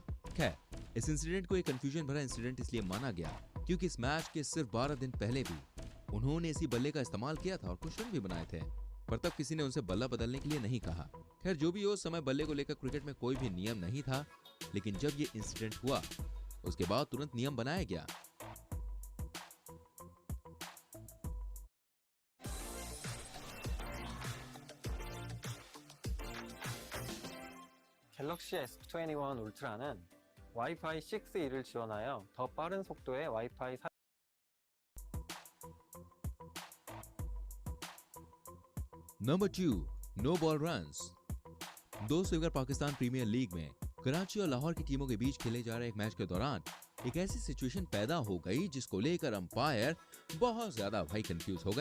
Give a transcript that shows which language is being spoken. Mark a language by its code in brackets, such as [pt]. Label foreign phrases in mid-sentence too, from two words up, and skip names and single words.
[hi] खैर, इस इंसिडेंट को एक कंफ्यूजन भरा इंसिडेंट इसलिए माना गया क्योंकि इस मैच के सिर्फ 12 दिन पहले भी उन्होंने इसी बल्ले का इस्तेमाल किया था और कुछ रन भी बनाए थे, पर तब किसी ने उनसे बल्ला बदलने के लिए नहीं कहा। खैर, जो भी हो, उस समय बल्ले को लेकर क्रिकेट में कोई भी नियम नहीं था, लेकिन जब ये इंसिडेंट हुआ उसके बाद तुरंत नियम बनाया गया। [ko] 갤럭시 S21 울트라는 와이파이 6E를 지원하여 더 빠른 속도의 와이파이 [en] number 2, no ball runs. [hi] दोस्तों, अगर पाकिस्तान प्रीमियर लीग में कराची और लाहौर की टीमों के बीच खेले जा रहे एक मैच के दौरान एक ऐसी सिचुएशन पैदा हो गई जिसको लेकर अंपायर बहुत ज्यादा भाई कंफ्यूज हो गए।